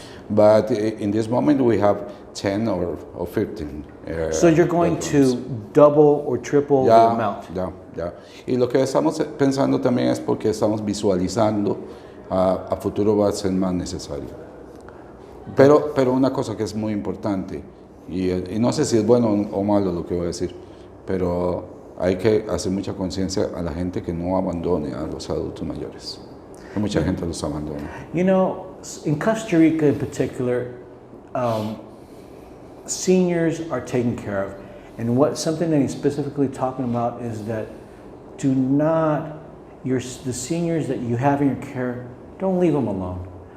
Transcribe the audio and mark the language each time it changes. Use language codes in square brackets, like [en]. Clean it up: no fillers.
[en] But in this moment we have 10 or 15. So you're going bedrooms. to double or triple the amount. [es] Ya. Y lo que estamos pensando también es porque estamos visualizando a futuro va a ser más necesario. Pero una cosa que es muy importante, y no sé si es bueno o malo lo que voy a decir, pero hay que hacer mucha conciencia a la gente que no abandone a los adultos mayores. Mucha gente los abandona. [en] You know, in Costa Rica in particular, seniors are taken care of. And something that he's specifically talking about is that the seniors that you have in your care, don't leave them alone.